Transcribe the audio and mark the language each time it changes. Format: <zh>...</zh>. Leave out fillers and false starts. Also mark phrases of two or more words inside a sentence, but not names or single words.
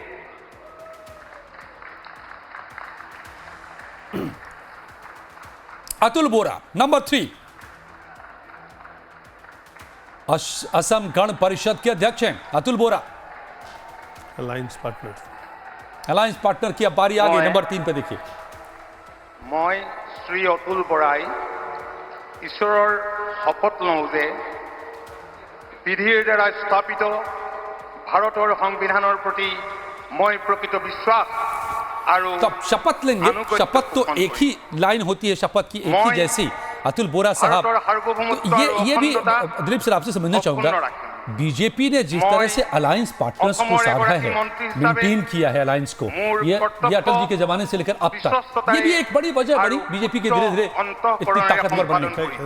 <hi>अतुल बोरा, नंबर 3, असम गण परिषद के अध्यक्ष हैं अतुल बोरा, अलायंस पार्टनर की अब बारी आ गई। नंबर 3 पे देखिए।</hi> <as>মই শ্ৰী অতুল বৰাই ঈশ্বৰৰ শপত লওঁ যে বিধিৰ দ্বাৰা স্থাপিত ভাৰতৰ সংবিধানৰ প্ৰতি মই প্ৰকৃত বিশ্বাস আৰু</as> <hi>तब शपथ लेंगे। शपथ तो एक ही लाइन होती है, शपथ की एक ही जैसी। अतुल बोरा साहब, तो ये भी दिलीप सर आपसे समझना चाहूंगा, बीजेपी ने जिस तरह से अलायंस पार्टनर्स को साधा है, मेंटेन किया है अलायंस को, ये अटल जी के जमाने से लेकर अब तक, ये भी एक बड़ी वजह बड़ी बीजेपी के धीरे धीरे इतनी ताकतवर बनने।</hi>